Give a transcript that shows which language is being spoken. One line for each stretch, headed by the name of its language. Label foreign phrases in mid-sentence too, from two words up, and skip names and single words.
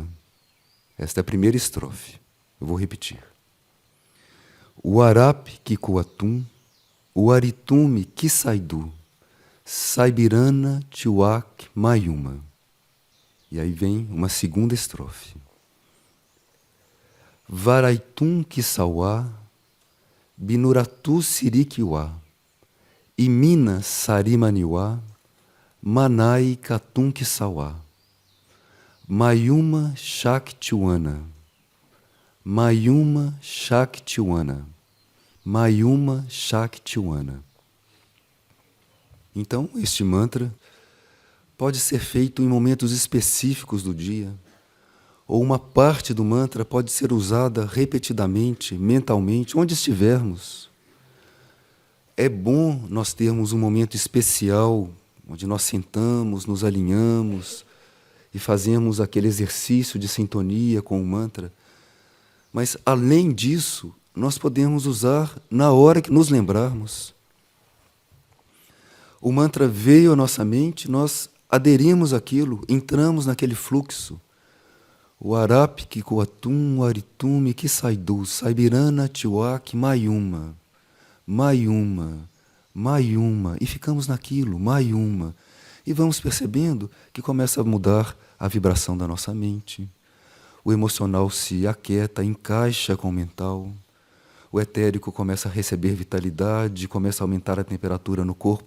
Portuguese: Esta é a primeira estrofe. Eu vou repetir. O Arap Kikuatum, o Aritume Kisaidu, Saibirana Tiwak Mayuma. E aí vem uma segunda estrofe. Varaitum Kisawa, Binuratu Sirikiwa, Imina Sarimaniwa, Manai Katum Kisawa, Mayuma Shaktiwana, Mayuma Shaktiwana, Mayuma Shaktiwana. Então, este mantra pode ser feito em momentos específicos do dia, ou uma parte do mantra pode ser usada repetidamente, mentalmente, onde estivermos. É bom nós termos um momento especial, onde nós sentamos, nos alinhamos e fazemos aquele exercício de sintonia com o mantra. Mas, além disso, nós podemos usar na hora que nos lembrarmos. O mantra veio à nossa mente, nós aderimos àquilo, entramos naquele fluxo. O Arap Kikuatum, o Aritume Kisaidu, Saibirana Tiwak Mayuma, Mayuma, Mayuma, e ficamos naquilo, Mayuma, e vamos percebendo que começa a mudar a vibração da nossa mente. O emocional se aquieta, encaixa com o mental. O etérico começa a receber vitalidade, começa a aumentar a temperatura no corpo.